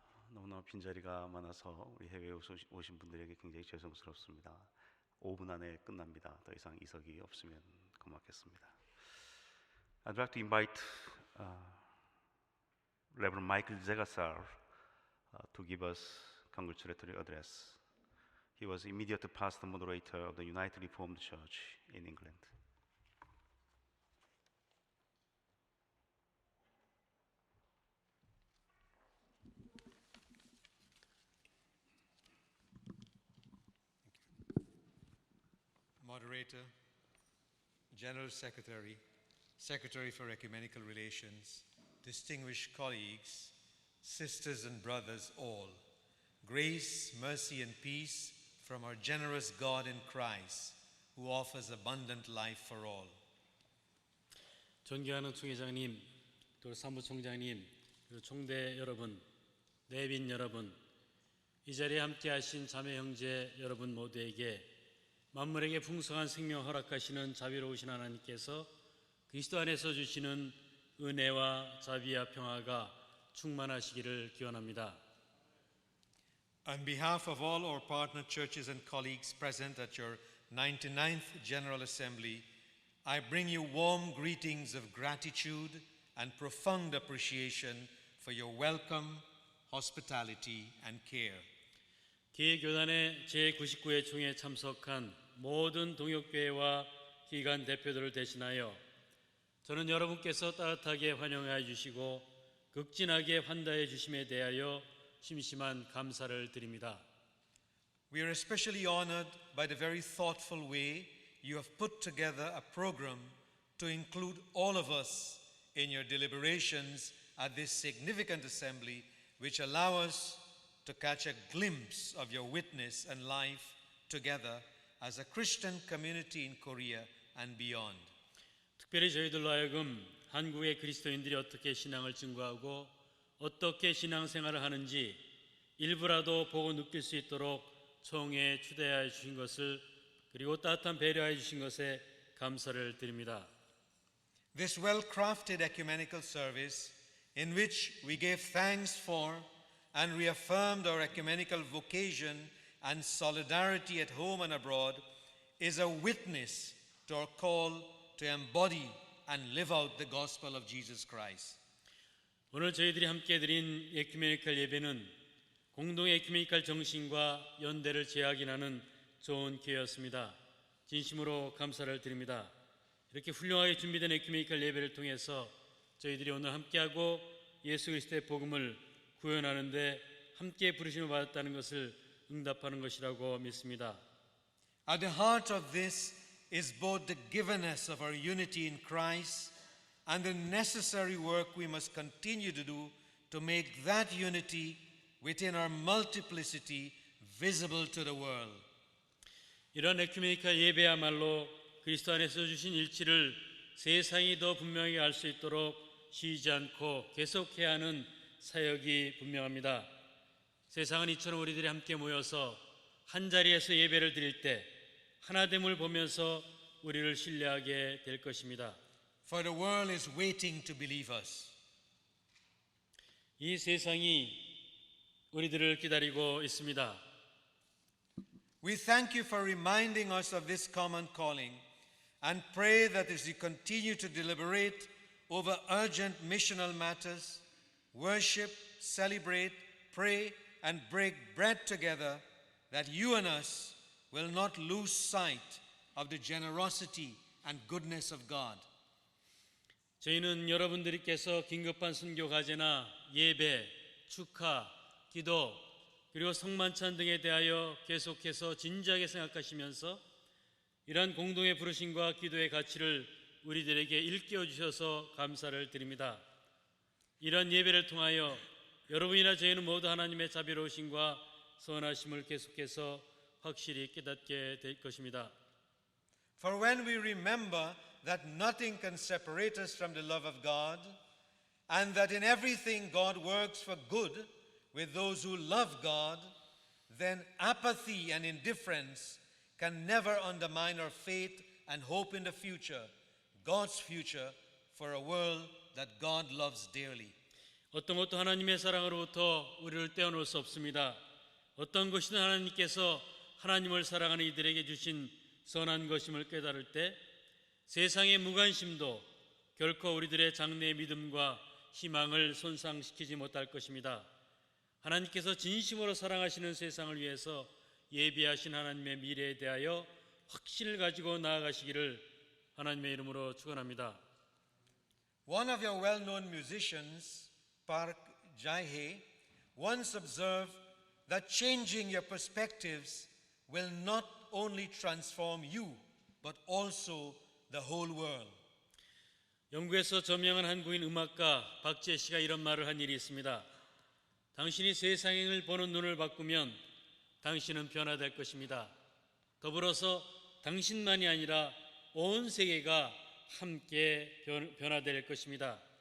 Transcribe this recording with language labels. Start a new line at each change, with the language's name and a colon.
Korean: 너무나 빈자리가 많아서 우리 해외에 오신 분들에게 굉장히 죄송스럽습니다. 5분 안에 끝납니다. 더 이상 이석이 없으면 고맙겠습니다.
English: I'd like to invite Reverend Michael Zegasar to give us congratulatory address. He was immediate past moderator of the United Reformed Church in England. Moderator, General Secretary, Secretary for Ecumenical Relations, distinguished colleagues, sisters and brothers all, grace, mercy, and peace from our generous God in Christ, who offers abundant life for all.
Korean: 존경하는 총회장님, 또 사무총장님, 그리고 총대 여러분, 내빈 여러분, 이 자리에 함께하신 자매 형제 여러분 모두에게 만물에게 풍성한 생명 허락하시는 자비로우신 하나님께서 그리스도 안에서 주시는 은혜와 자비와 평화가 충만하시기를 기원합니다.
English: On behalf of all our partner churches and colleagues present at your 99th General Assembly, I bring you warm greetings of gratitude and profound appreciation for your welcome, hospitality, and care.
Korean: 기회교단의 제99회 총회에 참석한 모든 동역교회와 기관 대표들을 대신하여 저는 여러분께서 따뜻하게 환영해 주시고 극진하게 환대해 주심에 대하여 심심한 감사를 드립니다.
English: We are especially honored by the very thoughtful way you have put together a program to include all of us in your deliberations at this significant assembly, which allow us to catch a glimpse of your witness and life together as a Christian community in Korea and beyond.
Korean: 특별히 저희들로 하여금 한국의 그리스도인들이 어떻게 신앙을 증거하고 어떻게 신앙생활을 하는지 일부라도 보고 느낄 수 있도록 총회에 초대하여 주신 것을 그리고 따뜻한 배려해 주신 것에 감사를 드립니다.
English: This well-crafted ecumenical service in which we gave thanks for and reaffirmed our ecumenical vocation and solidarity at home and abroad is a witness to our call to embody and live out the gospel of Jesus Christ.
Korean: 오늘 저희들이 함께 드린 에큐메니컬 예배는 공동 에큐메니컬 정신과 연대를 재확인하는 좋은 기회였습니다. 진심으로 감사를 드립니다. 이렇게 훌륭하게 준비된 에큐메니컬 예배를 통해서 저희들이 오늘 함께하고 예수 그리스도의 복음을 구현하는 데 함께 부르심을 받았다는 것을 응답하는 것이라고 믿습니다.
English: At the heart of this is both the givenness of our unity in Christ and the necessary work we must continue to do to make that unity within our multiplicity visible to the world.
Korean: 이런 에큐메니컬 예배야말로 그리스도 안에서 주신 일치를 세상이 더 분명히 알 수 있도록 쉬지 않고 계속해야 하는 사역이 분명합니다. 세상은 이처럼 우리들이 함께 모여서 한 자리에서 예배를 드릴 때 하나됨을 보면서 우리를 신뢰하게 될 것입니다.
English: For the world is waiting to believe us.
Korean: 이 세상이 우리들을 기다리고 있습니다.
English: We thank you for reminding us of this common calling and pray that as we continue to deliberate over urgent missional matters, worship, celebrate, pray, and break bread together, that you and us will not lose sight of the generosity and goodness of God.
Korean: 저희는 여러분들께서 긴급한 순교 과제나 예배, 축하, 기도, 그리고 성만찬 등에 대하여 계속해서 진지하게 생각하시면서 이러한 공동의 부르심과 기도의 가치를 우리들에게 일깨워 주셔서 감사를 드립니다. 이러한 예배를 통하여 여러분이나 저희는 모두 하나님의 자비로우심과 선하심을 계속해서 확실히 깨닫게 될 것입니다.
English: For when we remember that nothing can separate us from the love of God, and that in everything God works for good with those who love God, then apathy and indifference can never undermine our faith and hope in the future, God's future, for a world that God loves dearly.
Korean: 어떤 것도 하나님의 사랑으로부터 우리를 떼어놓을 수 없습니다. 어떤 것이든 하나님께서 하나님을 사랑하는 이들에게 주신 선한 것임을 깨달을 때 세상의 무관심도 결코 우리들의 장래의 믿음과 희망을 손상시키지 못할 것입니다. 하나님께서 진심으로 사랑하시는 세상을 위해서 예비하신 하나님의 미래에 대하여 확신을 가지고 나아가시기를 하나님의 이름으로 축원합니다.
English: One of your well-known musicians, Park Jae-hye, once observed that changing your perspectives will not only transform you, but also the whole world.
Korean: 영국에서 저명한 한국인 음악가 박지혜 씨가 이런 말을 한 일이 있습니다. 당신이 세상을 보는 눈을 바꾸면 당신은 변화될 것입니다. 더불어서 당신만이 아니라 온 세계가 함께 변화될 것입니다.